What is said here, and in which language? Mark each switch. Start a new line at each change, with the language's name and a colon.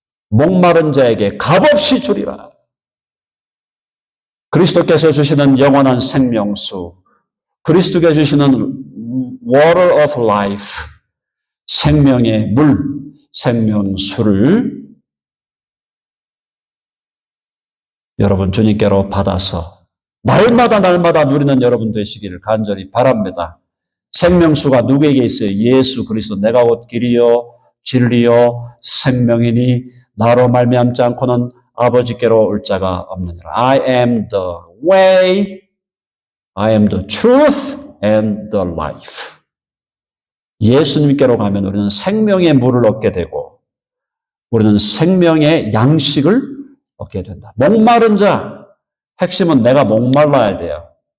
Korean: 목마른 자에게 값없이 주리라. 그리스도께서 주시는 영원한 생명수, 그리스도께서 주시는 water of life, 생명의 물, 생명수를 여러분 주님께로 받아서 날마다 누리는 여러분 되시기를 간절히 바랍니다. 생명수가 누구에게 있어요? 예수 그리스도. 내가 곧 길이요 진리요 생명이니 나로 말미암지 않고는 아버지께로 올 자가 없느니라.
English: I am the way, I am the truth and the life.
Korean: 예수님께로 가면 우리는 생명의 물을 얻게 되고 우리는 생명의 양식을 얻게 된다. 목마른 자, 핵심은 내가 목말라야 돼요.